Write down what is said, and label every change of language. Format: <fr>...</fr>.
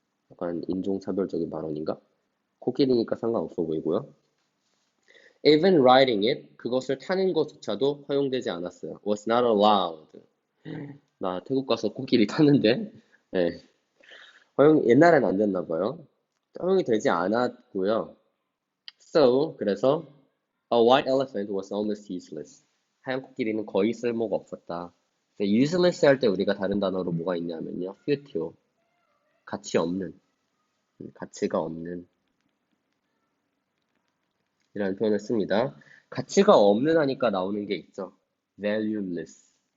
<ko>약간 인종차별적인 발언인가? 코끼리니까 상관없어 보이고요.</ko> <en>Even riding it,</en> <ko>그것을 타는 것조차도 허용되지 않았어요.</ko> <en>Was not allowed.</en> <ko>나 태국 가서 코끼리 탔는데, 네. 옛날엔 안 됐나 봐요. 허용이 되지 않았고요.</ko> <en>So,</en> <ko>그래서</ko> <en>a white elephant was almost useless.</en> <ko>하얀 코끼리는 거의 쓸모가 없었다. useless 할 때 우리가 다른 단어로 뭐가 있냐면요. futile. 가치 없는. 가치가 없는. 이라는 표현을 씁니다. 가치가 없는 하니까 나오는 게 있죠. valueless.</ko>